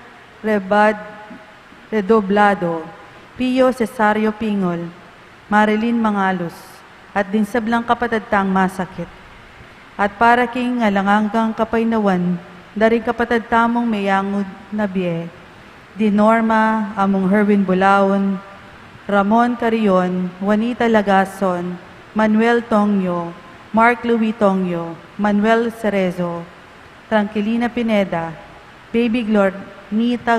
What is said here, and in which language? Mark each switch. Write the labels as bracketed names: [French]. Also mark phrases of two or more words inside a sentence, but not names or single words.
[Pampanga] Redoblado, Pio Cesario Pingol, Marilyn Mangalus, at din sa blang kapatad tang masakit. At para king alanganggang kapaynawan, dari kapatad tamong mayangod na biye, Di Norma, among Herwin Bulaon, Ramon Carion, Juanita Lagason, Manuel Tongyo, Mark Louis Tongyo, Manuel Cerezo, Tranquilina Pineda, Baby Glornita